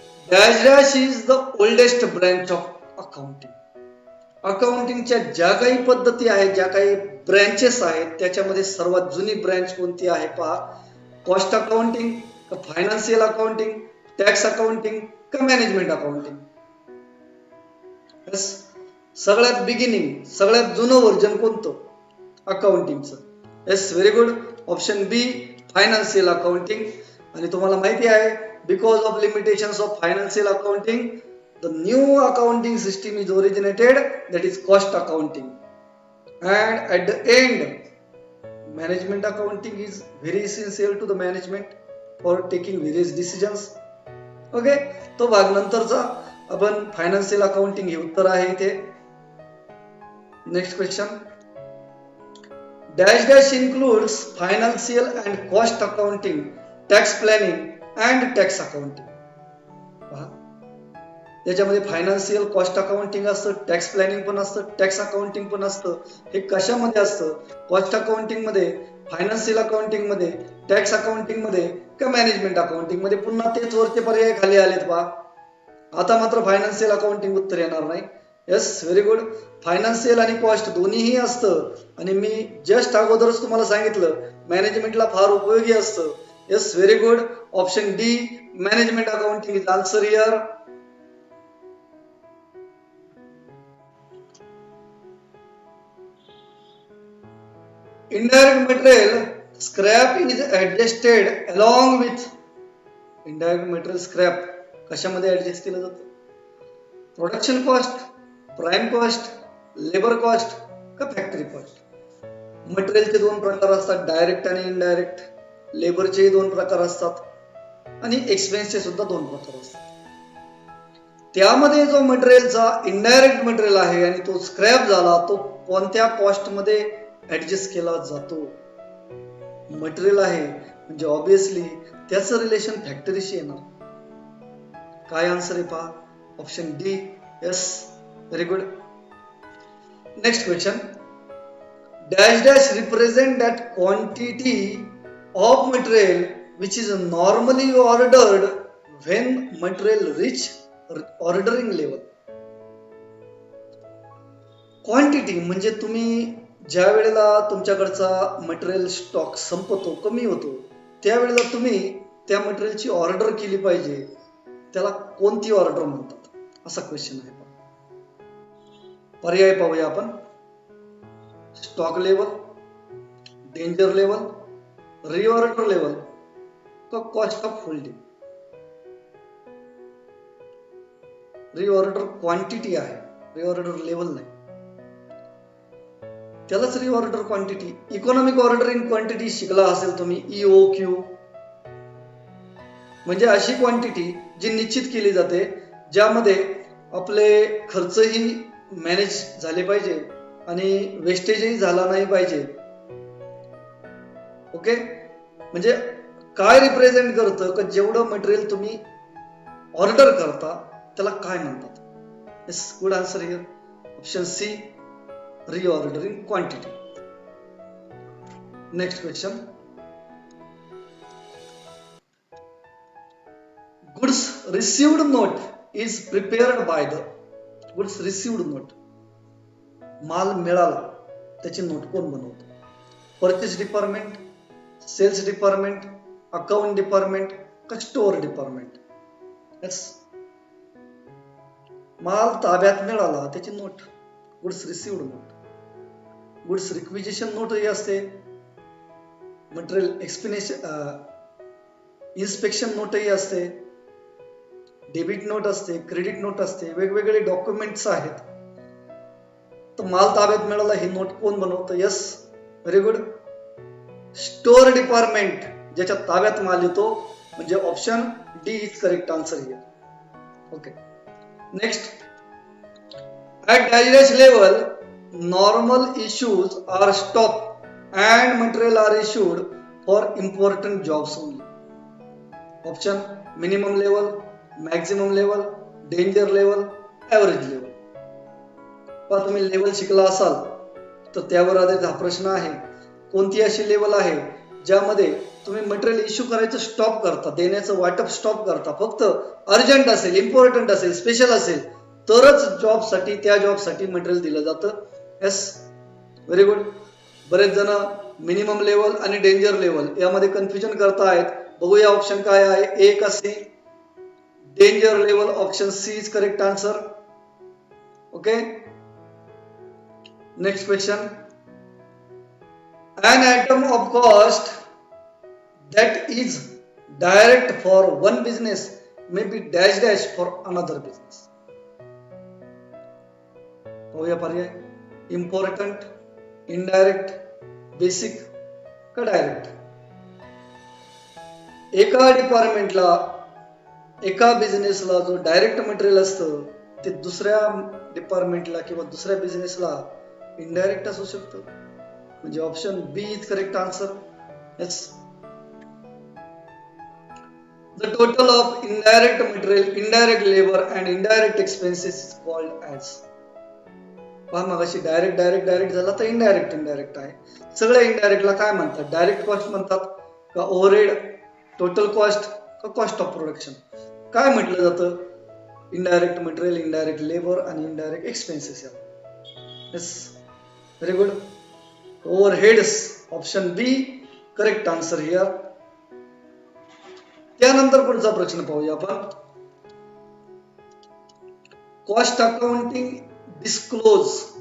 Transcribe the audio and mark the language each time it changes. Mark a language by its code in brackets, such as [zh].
[en] Dash dash is the oldest branch of accounting. [mr] अकाउंटिंगच्या ज्या काही पद्धती आहेत, ज्या काही ब्रँचेस आहेत त्याच्यामध्ये सर्वात जुनी ब्रँच कोणती आहे पहा. [en] Cost accounting का financial accounting, tax accounting का management accounting? [mr] सगळ्यात बिगिनिंग, सगळ्यात जुनं व्हर्जन कोणतं अकाउंटिंगचं? [en] Yes, very good. Option B, financial accounting. [mr] आणि तुम्हाला माहिती आहे [en] Because of limitations of financial accounting the new accounting system is originated, that is cost accounting, and at the end management accounting is very essential to the management for taking various decisions. [mr] Okay, तो भाग नंतरचा. आपण financial accounting हे उत्तर आहे इथे. [en] Next question. Dash dash includes financial and cost accounting, tax planning and tax accounting. [mr] त्याच्यामध्ये financial cost accounting असतं, टॅक्स प्लॅनिंग पण असतं, टॅक्स अकाउंटिंग पण असतं. हे कशामध्ये असतं? कॉस्ट अकाउंटिंग मध्ये, फायनान्शियल अकाउंटिंग मध्ये, टॅक्स अकाउंटिंग मध्ये का मॅनेजमेंट अकाउंटिंग मध्ये? पुन्हा तेच वरचे पर्याय खाली आलेत पहा. आता मात्र फायनान्शियल अकाउंटिंग उत्तर येणार नाही. [en] Yes, very good. [mr] फायनान्शियल आणि कॉस्ट दोन्हीही असतं आणि मी जस्ट अगोदरच तुम्हाला सांगितलं मॅनेजमेंटला फार उपयोगी असतं. [en] Yes, very good. Option D management accounting is answer here. Indirect material scrap is adjusted along with indirect material scrap [mr] कशामध्ये ऍडजस्ट केलं जातं? [en] Production cost, prime cost, labour cost का factory cost? [mr] मटेरियलचे दोन प्रकार असतात, डायरेक्ट आणि इनडायरेक्ट. लेबरचेही दोन प्रकार असतात आणि एक्सपेन्सचे सुद्धा दोन प्रकार असतात. त्यामध्ये जो मटेरियलचा इनडायरेक्ट मटेरियल आहे आणि तो स्क्रॅप झाला, तो कोणत्या कॉस्ट मध्ये ऍडजस्ट केला जातो? मटेरियल आहे म्हणजे ऑब्विसली त्याचं रिलेशन फॅक्टरीशी येणार. काय आन्सर आहे पहा? [en] Option D. Yes, very good. Next question. Dash dash represent that quantity of material which is normally ordered when material reach ordering level. [mr] Quantity म्हणजे तुम्ही ज्या वेळेला तुमच्याकडचा मटेरियल स्टॉक संपतो, कमी होतो, त्यावेळेला तुम्ही त्या मटेरियलची ऑर्डर केली पाहिजे. त्याला कोणती ऑर्डर म्हणतात? असा क्वेश्चन आहे. पर्याय पाहूया आपण. Stock level, danger level, reorder level का cost of holding? Reorder quantity आहे, रिऑर्डर लेवल नाही. त्यालाच reorder quantity. Economic ordering quantity शिकला असेल तुम्ही, EOQ. म्हणजे अशी क्वांटिटी जी निश्चित केली जाते ज्यामध्ये आपले खर्चही मॅनेज झाले पाहिजे आणि वेस्टेजही झाला नाही पाहिजे. ओके, म्हणजे काय रिप्रेझेंट करतं का जेवढं मटेरियल तुम्ही ऑर्डर करता त्याला काय म्हणतात? [en] Yes, good answer here. Option C reordering quantity. Next question. Goods received note is prepared by the. [mr] Goods received note, माल मिळाला त्याची नोट कोण बनवतं? [en] Purchase department, sales department, account department का store department? [mr] यस, माल ताब्यात मिळाला त्याची note goods received note. Goods requisition note ही असते, मटेरियल इन्स्पेक्शन नोटही असते, डेबिट नोट असते, क्रेडिट नोट असते, वेगवेगळे डॉक्युमेंट्स आहेत. तर माल ताब्यात मिळाला ही नोट कोण बनवतं? [en] Yes, very good. Store department [mr] ज्याच्या ताब्यात माल येतो, म्हणजे [en] Option D is correct answer here. Okay, next. At dash level, normal issues are stopped and material are issued for important jobs only. Option minimum level, maximum level, danger level, average level. [mr] पण तुम्ही level शिकला असाल तर त्यावर आधारित हा प्रश्न आहे. कोणती अशी लेवल आहे ज्यामध्ये तुम्ही मटेरियल इश्यू करायचं स्टॉप करता, देण्याचं वाटप स्टॉप करता, फक्त अर्जंट असेल, इम्पॉर्टंट असेल, स्पेशल असेल तरच जॉबसाठी, त्या जॉबसाठी मटेरियल दिलं जातं. [en] Yes, very good. [mr] बरेच जण मिनिमम लेवल आणि डेंजर लेवल यामध्ये कन्फ्युजन करतायत. बघूया ऑप्शन काय आहे, ए का C? [en] Danger level, option C is correct answer. Okay, next question. An item of cost that is direct for one business may be dash dash for another business. [mr] पाहूया पर्याय. [en] Important, indirect, basic का direct? [mr] एका डिपार्टमेंटला, एका बिझनेसला जो direct material असतं ते दुसऱ्या डिपार्टमेंटला किंवा दुसऱ्या बिझनेसला इनडायरेक्ट असू शकतं. [en] म्हणजे option B is correct answer. Yes. The total of indirect material, indirect labor and indirect expenses is called as. [mr] पहा मगाशी डायरेक्ट झाला तर इनडायरेक्ट आहे. सगळ्या इनडायरेक्टला काय म्हणतात? डायरेक्ट कॉस्ट म्हणतात का ओव्हरहेड, टोटल कॉस्ट का कॉस्ट ऑफ प्रोडक्शन? काय म्हटलं जातं? इनडायरेक्ट मटेरियल, इनडायरेक्ट लेबर आणि indirect expenses. [en] Yes, very good. Overheads, option B correct answer here. [mr] त्यानंतर पुढचा प्रश्न पाहूया आपण. [en] Cost accounting disclose.